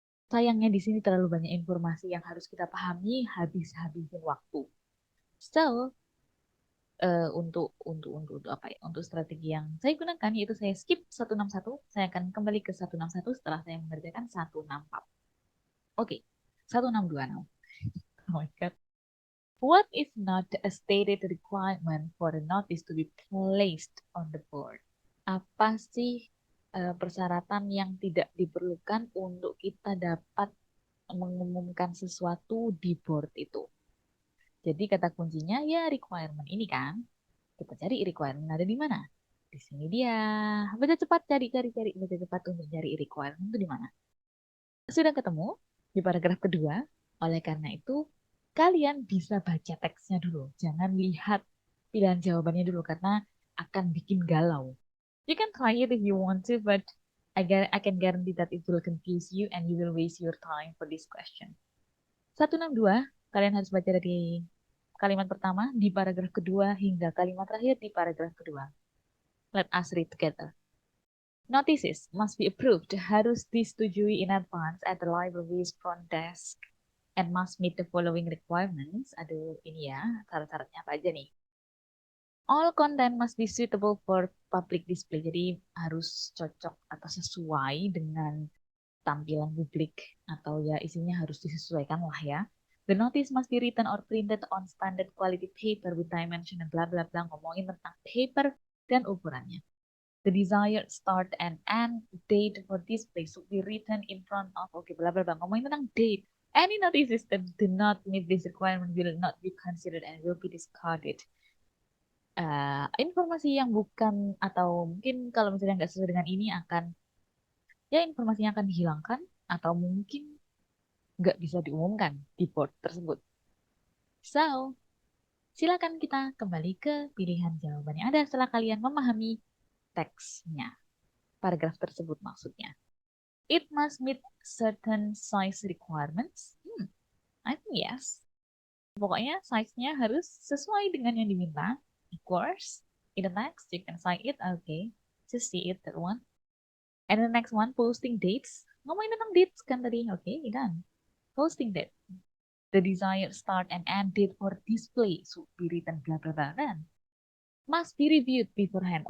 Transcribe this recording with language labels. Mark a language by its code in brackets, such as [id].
[id] Sayangnya di sini terlalu banyak informasi yang harus kita pahami, habis-habisin waktu. So, untuk apa ya? Untuk strategi yang saya gunakan yaitu saya skip 161, saya akan kembali ke 161 setelah saya mengerjakan 164. [en] Oke, 162 now. Oh my God. What is not a stated requirement for a notice to be placed on the board? [id] Apa sih persyaratan yang tidak diperlukan untuk kita dapat mengumumkan sesuatu di board itu? Jadi kata kuncinya ya requirement ini kan. Kita cari requirement ada di mana? Di sini dia. Baca cepat, cari. Baca cepat untuk cari requirement itu di mana. Sudah ketemu di paragraf kedua. Oleh karena itu, kalian bisa baca teksnya dulu. Jangan lihat pilihan jawabannya dulu karena akan bikin galau. [en] You can try it if you want to, but I can guarantee that it will confuse you and you will waste your time for this question. [id] 162, kalian harus baca dari kalimat pertama di paragraf kedua hingga kalimat terakhir di paragraf kedua. [en] Let us read together. Notices must be approved, [id] harus disetujui [en] in advance at the library's front desk and must meet the following requirements. [id] Aduh, ini ya, syarat-syaratnya apa aja nih? [en] All content must be suitable for public display. [id] Jadi harus cocok atau sesuai dengan tampilan publik atau ya isinya harus disesuaikan lah ya. [en] The notice must be written or printed on standard quality paper with dimension and bla bla bla, [id] ngomongin tentang paper dan ukurannya. [en] The desired start and end date for display should be written in front of, okay, bla bla bla, [id] ngomongin tentang date. [en] Any notices that do not meet this requirement will not be considered and will be discarded. [id] Informasi yang bukan atau mungkin kalau misalnya nggak sesuai dengan ini akan ya informasinya akan dihilangkan atau mungkin nggak bisa diumumkan di board tersebut. So, silakan kita kembali ke pilihan jawaban yang ada setelah kalian memahami teksnya, paragraf tersebut maksudnya. [en] It must meet certain size requirements. I think yes. [id] Pokoknya size-nya harus sesuai dengan yang diminta. [en] Of course, in the text you can cite it. Okay, just see it that one. And the next one, posting dates. [id] Ngomongin tentang dates kan tadi. [en] Okay, done. Posting date. The desired start and end date for display should be written bla bla bla. Dan must be reviewed beforehand.